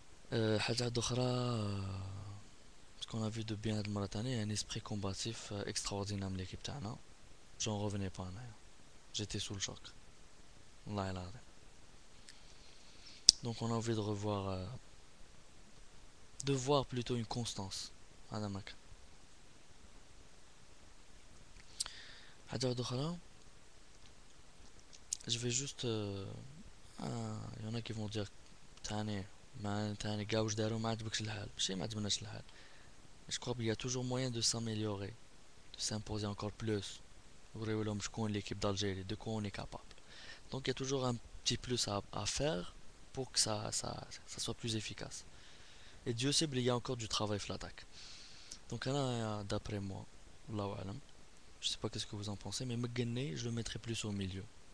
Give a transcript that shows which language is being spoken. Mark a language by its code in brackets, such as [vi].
[ar] حاجة أخرى, [fr] ce qu'on a vu de bien de Mauritanie, un esprit combatif extraordinaire de l'équipe [ar] تاعنا. [fr] J'en revenais pas. J'étais sous le choc. [ar] والله العظيم. [fr] Donc on a envie de revoir, de voir plutôt une constance. [ar] هذا ما كان. حاجة أخرى, [fr] je vais juste il y en a qui vont dire [ar] تاني ما تاني كاع واش داروا ما عجبكش الحال ماشي ما عجبناش الحال. [fr] Je crois qu'il y a toujours moyen de s'améliorer, de s'imposer encore plus. [ar] نوريو لهم شكون [fr] l'équipe d'Algérie, de quoi on est capable. Donc il y a toujours un petit plus à faire pour que ça soit plus efficace. Et Dieu sait qu'il y a encore du travail l'attaque. Donc là, d'après moi, [ar] Allahu alam, [fr] je sais pas qu'est-ce que vous en pensez, mais Mgenne, je le mettrai plus au milieu.